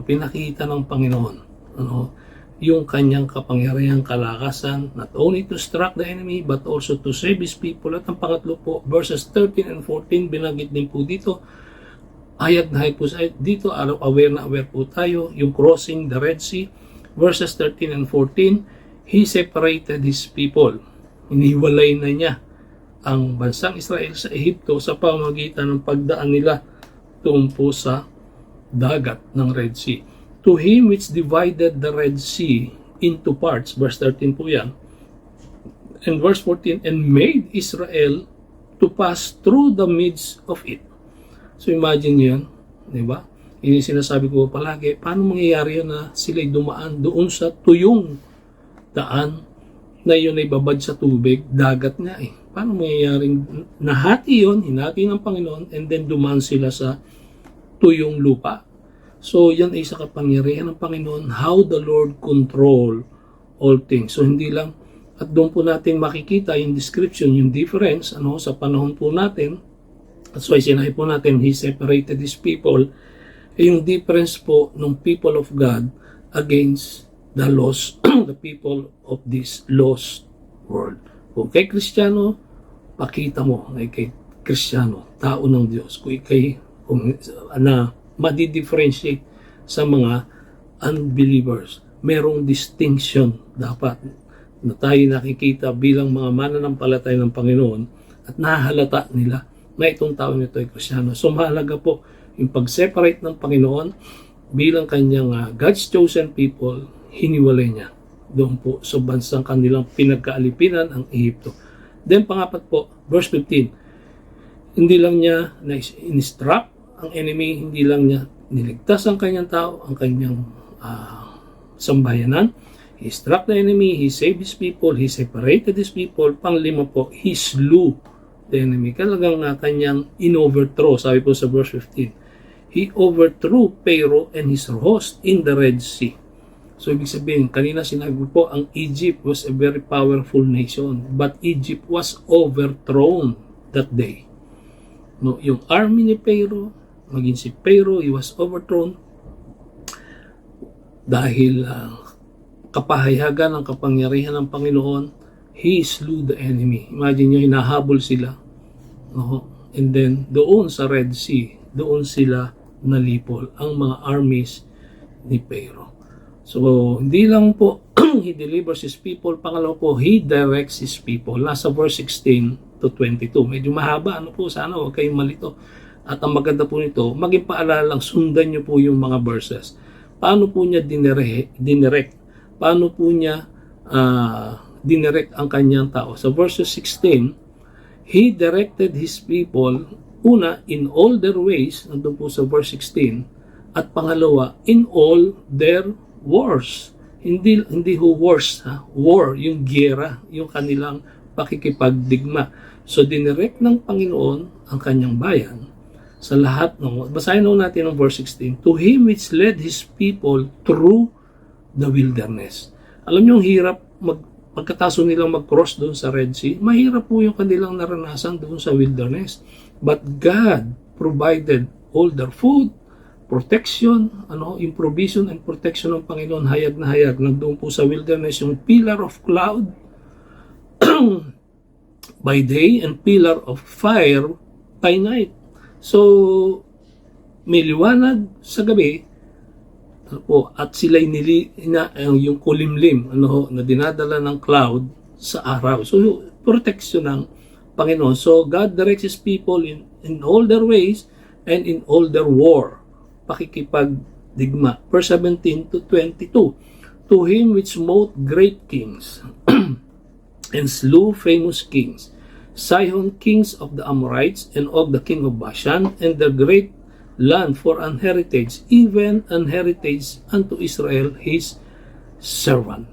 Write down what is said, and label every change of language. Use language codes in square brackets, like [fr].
[tl] Pinakita ng Panginoon yung kanyang kapangyarihang kalakasan, [en] not only to strike the enemy but also to save His people. [tl] At ang pangatlo po, verses 13 and 14, binanggit din po dito, hayag na hayag po dito, aware na aware po tayo, yung [en] crossing the Red Sea, verses 13 and 14, He separated His people. [tl] Iniwalay na niya ang bansang Israel sa Ehipto sa pamamagitan ng pagdaan nila doon po sa dagat ng Red Sea. [en] To Him which divided the Red Sea into parts, verse 13 po yan, and verse 14, and made Israel to pass through the midst of it. [tl] So imagine yan, di ba? Yun yung sinasabi ko palagi, paano mangyayari yan na sila'y dumaan doon sa tuyong daan na yun ay babad sa tubig, dagat nga eh. Paano mangyayaring nahati yun, hinati ng Panginoon, and then dumaan sila sa tuyong lupa. So yan ay sa kapangyarihan ng Panginoon, [en] how the Lord control all things. [tl] So hindi lang, at doon po natin makikita yung description, yung difference sa panahon po natin. [en] That's why [tl] sinabi po natin, [en] He separated His people. Yung difference po ng people of God against the lost, the people of this lost world. [tl] Kung kay Kristiyano, pakita mo kay Kristiyano, tao ng Diyos. Kung ikay na madi-differentiate sa mga unbelievers, merong distinction dapat na tayo nakikita bilang mga mananampalataya ng Panginoon at nahalata nila na itong tao nito ay Kristiyano. So mahalaga po yung pag-separate ng Panginoon bilang kanyang God's chosen people, hiniwalay niya doon po sa bansang kanilang pinagkaalipinan, ang Ehipto. Then pangapat po, verse 15, hindi lang niya na-instruct ang enemy, hindi lang niya niligtas ang kanyang tao, ang kanyang sambayanan. [en] He struck the enemy, He saved His people, He separated His people. [tl] Panglima po, [en] He slew the enemy. [tl] Talagang kanyang in-overthrow, sabi po sa verse 15. [en] He overthrew Pharaoh and his host in the Red Sea. [tl] So ibig sabihin, kanina sinabi po, ang [en] Egypt was a very powerful nation, but Egypt was overthrown that day. [tl] No, yung army ni Pharaoh, maging si Pharaoh, [en] he was overthrown [tl] dahil kapahayagan ng kapangyarihan ng Panginoon. [en] He slew the enemy. [tl] Imagine nyo, hinahabol sila. No? And then, doon sa Red Sea, doon sila nalipol ang mga armies ni Pharaoh. So, hindi lang po [en] He delivers His people. [tl] Pangalawa po, [en] He directs His people. [tl] Nasa verse 16 to 22. Medyo mahaba. Sana huwag kayong malito. At ang maganda po nito, maging paalala lang, sundan nyo po yung mga verses. Paano po niya dinirect? Paano po niya dinirect ang kanyang tao? [en] Sa verses 16, He directed His people, una, in all their ways, [tl] nandun po sa verse 16, at pangalawa, [en] in all their wars. [tl] Hindi ho wars, war, yung giyera, yung kanilang pakikipagdigma. So, dinirect ng Panginoon ang kanyang bayan sa lahat ng, basahin natin ang verse 16, [en] to Him which led His people through the wilderness. [tl] Alam niyo, ang hirap pagkataso nilang mag-cross doon sa Red Sea, mahirap po yung kanilang naranasan doon sa wilderness. [en] But God provided all their food, protection, yung provision and protection ng Panginoon, [tl] hayag na hayag. Nandun po sa [en] wilderness yung pillar of cloud by day and pillar of fire by night. [tl] So, may liwanag sa gabi, at sila'y yung kulimlim na dinadala ng cloud sa araw. So, protection ng Panginoon. [en] So, God directs His people in all their ways and in all their war. [tl] Pakikipagdigma. Verse 17 to 22. [en] To Him which smote great kings and slew famous kings, Sihon, kings of the Amorites, and Og, the king of Bashan, and the great land for an heritage, even an heritage unto Israel, His servant.